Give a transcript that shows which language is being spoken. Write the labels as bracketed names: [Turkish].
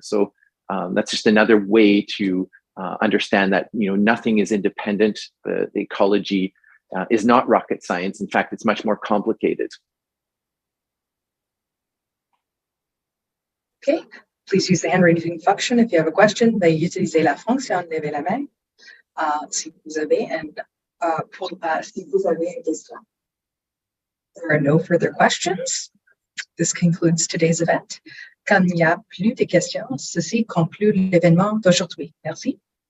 [English] So that's just another way to understand that nothing is independent. The ecology is not rocket science. In fact, it's much more complicated. Okay, please use the hand raising function if you have a question. [French] Veuillez utiliser la fonction lever la main si vous avez une question. [English] There are no further questions. This concludes today's event. [French] Comme il n'y a plus de questions, ceci conclut l'événement d'aujourd'hui. Merci.